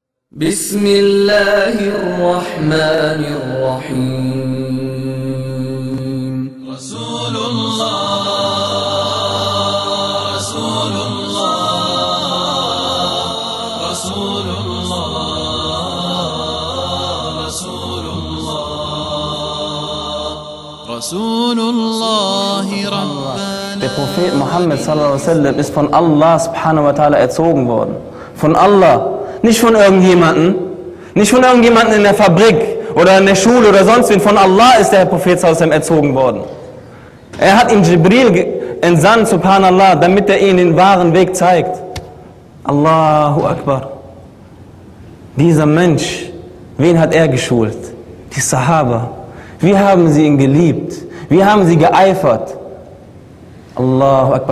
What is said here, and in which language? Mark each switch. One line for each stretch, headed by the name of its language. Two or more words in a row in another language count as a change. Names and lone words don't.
Arabic: بسم الله الرحمن الرحيم رسول الله رسول الله رسول الله رسول الله رسول الله ربنا.
German: Der Prophet Muhammad
Arabic: صلى الله عليه وسلم
German: ist von Allah
Arabic: سبحانه وتعالى
German: erzogen worden. Von Allah. Nicht von irgendjemandem, nicht von irgendjemandem in der Fabrik oder in der Schule oder sonst wen. Von Allah ist der Prophet
Arabic: صلى الله عليه وسلم
German: erzogen worden. Er hat ihm Jibril entsandt, subhanallah, damit er ihnen den wahren Weg zeigt.
Arabic: الله أكبر.
German: Dieser Mensch, wen hat er geschult? Die Sahaba. Wie haben sie ihn geliebt? Wie haben sie geeifert?
Arabic: الله أكبر.